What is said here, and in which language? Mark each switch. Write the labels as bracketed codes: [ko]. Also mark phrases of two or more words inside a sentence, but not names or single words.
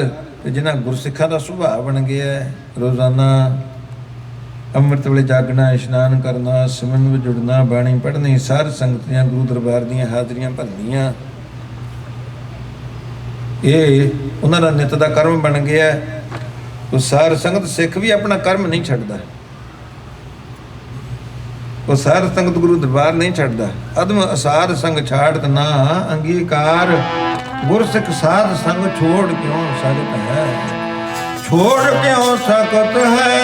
[pa] ਤੇ ਜਿਨ੍ਹਾਂ ਗੁਰਸਿੱਖਾਂ ਦਾ ਸੁਭਾਅ ਬਣ ਗਿਆ ਹੈ, ਰੋਜ਼ਾਨਾ ਅੰਮ੍ਰਿਤ ਵੇਲੇ ਜਾਗਣਾ, ਇਸ਼ਨਾਨ ਕਰਨਾ, ਸਿਮਰਨ ਵਿਚ ਜੁੜਨਾ, ਬਾਣੀ ਪੜ੍ਹਨੀ, ਸਾਰ ਸੰਗਤ ਦੀਆਂ ਗੁਰੂ ਦਰਬਾਰ ਦੀਆਂ ਹਾਜ਼ਰੀਆਂ ਭਰਨੀਆਂ, ਯੇ ਉਨ੍ਹਾਂ ਦਾ ਨਿਤ ਦਾ ਕਰਮ ਬਣ ਗਿਆ ਹੈ। ਵੋ ਸਾਰ ਸੰਗਤ ਸਿੱਖ ਭੀ ਅਪਨਾ ਕਰਮ ਨਹੀਂ ਛੱਡਦਾ, ਵੋ ਸਾਰ ਸੰਗਤ ਗੁਰੂ ਦਰਬਾਰ ਨਹੀਂ ਛੱਡਦਾ। ਅਦਮ ਅਸਾਧ ਸੰਗ ਛਾੜਤ ਨਾ ਅੰਗੀਕਾਰ। ਗੁਰਸਿੱਖ ਸਾਧ ਸੰਗ ਛੋੜ ਕਿਉਂ ਸਕਤ ਹੈ, ਛੋੜ ਕਿਉਂ ਸਕਤ ਹੈ।